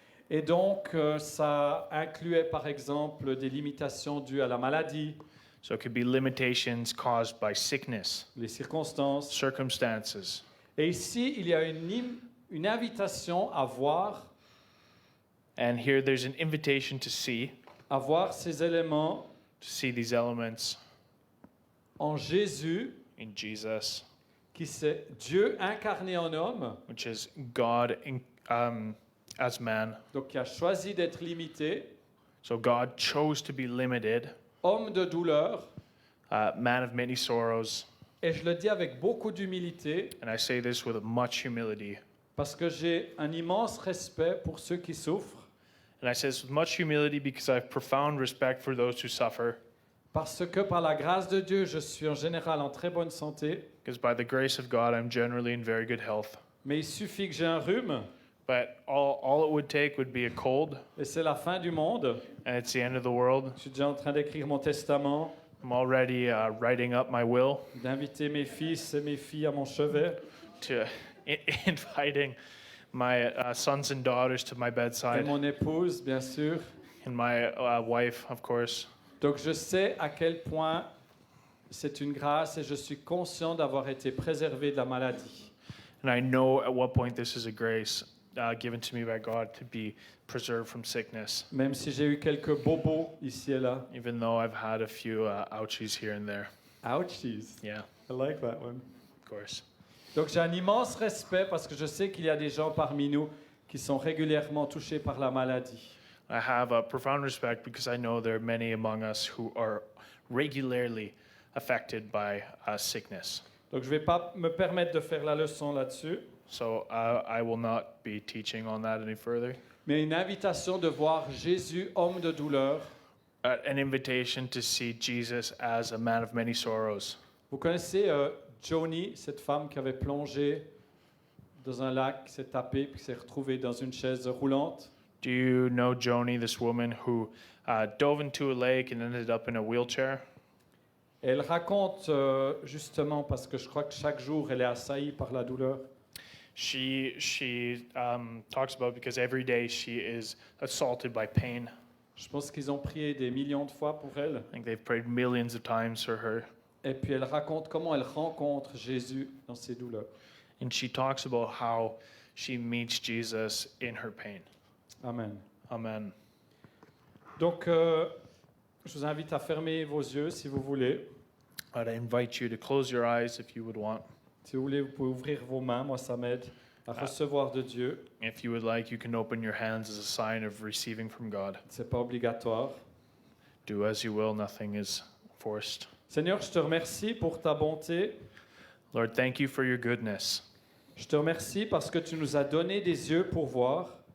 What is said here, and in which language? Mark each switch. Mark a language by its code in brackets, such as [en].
[fr] Et donc, ça incluait par exemple des limitations dues à la maladie, [en] So it could be limitations caused by sickness, [fr] les circonstances. [en] circumstances. [fr] Et ici, il y a une invitation à voir [en] And here there's an invitation to see [fr] ces éléments [en] these elements [fr] en Jésus, [en] in Jesus, [fr] qui c'est Dieu incarné en homme, [en] which is God as man. [fr] donc qui a choisi d'être limité, [en] So God chose to be limited, [fr] homme de douleur, [en] man of many sorrows. [fr] et je le dis avec beaucoup d'humilité, [en] And I say this with much humility. [fr] parce que j'ai un immense respect pour ceux qui souffrent, [en] And I say this with much humility because I have profound respect for those who suffer. [fr] parce que par la grâce de Dieu, je suis en général en très bonne santé, [en] Because by the grace of God, I'm generally in very good health. [fr] mais il suffit que j'ai un rhume, [en] But all it would take would be a cold, [fr] et c'est la fin du monde. [en] and it's the end of the world. [fr] Je suis déjà en train d'écrire mon testament. [en] I'm already writing up my will [fr] d'inviter mes fils et mes filles à mon chevet, [en] to inviting my sons and daughters to my [fr] et [en] bedside, [fr] mon épouse, bien sûr. [en] and my wife, of course. [fr] Donc je sais à quel point c'est une grâce et je suis conscient d'avoir été préservé de la maladie. [en] And I know at what point this is a grace given to me by God to be preserved from sickness, [fr] Même si j'ai eu quelques bobos ici et là. [en] even though I've had a few ouchies here and there. Ouchies. Yeah, I like that one. of course. [fr] Donc j'ai un immense respect parce que je sais qu'il y a des gens parmi nous qui sont régulièrement touchés par la maladie. [en] I have a profound respect because I know there are many among us who are regularly affected by sickness. [fr] Donc je ne vais pas me permettre de faire la leçon là-dessus, [en] So I will not be teaching on that any further. [fr] mais une invitation de voir Jésus, homme de douleur. [en] An invitation to see Jesus as a man of many sorrows. [fr] Vous connaissez Joni, cette femme qui avait plongé dans un lac, qui s'est tapée, puis qui s'est retrouvée dans une chaise roulante. [en] Do you know Joni, this woman who dove into a lake and ended up in a wheelchair? [fr] Elle raconte justement, parce que je crois que chaque jour, elle est assaillie par la douleur. [en] She talks about because every day she is assaulted by pain. [fr] Je pense qu'ils ont prié des millions de fois pour elle. [en] I think they've prayed millions of times for her. [fr] Et puis elle raconte comment elle rencontre Jésus dans ses douleurs. [en] And she talks about how she meets Jesus in her pain. [fr] Amen. [en] Amen. [fr] Donc, je vous invite à fermer vos yeux si vous voulez. [en] I'd invite you to close your eyes if you would want. [fr] Si vous voulez, vous pouvez ouvrir vos mains. Moi, ça m'aide à recevoir de Dieu. [en] If you would like, you can open your hands as a sign of receiving from God. [fr] C'est pas obligatoire. [en] Do as you will, nothing is forced. [fr] Seigneur, je te remercie pour ta bonté. [en] Lord, thank you for your goodness. [fr] Je te remercie parce que tu nous as donné des yeux pour voir.